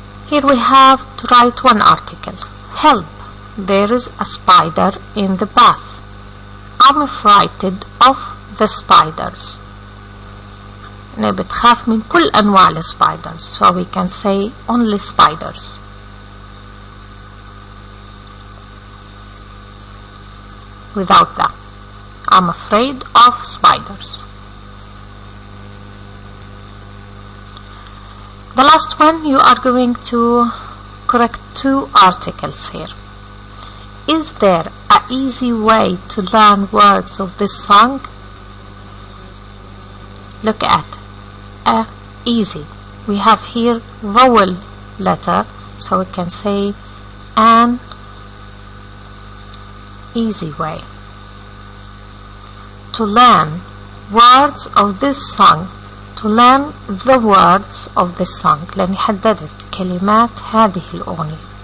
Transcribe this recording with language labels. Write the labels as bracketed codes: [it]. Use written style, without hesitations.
[en] Here we have to write one article. Help! There is a spider in the bath. I'm frightened of the spiders. [ar] أنا بتخاف من كل أنواع الspiders. [en] So we can say only spiders. Without that. I'm afraid of spiders. The last one, you are going to correct 2 articles here. Is there an easy way to learn words of this song? Look at easy. We have here vowel letter, so we can say an easy way to learn words of this song. To learn the words of this song. [ar] لأني حددت كلمات هذه الأغنية.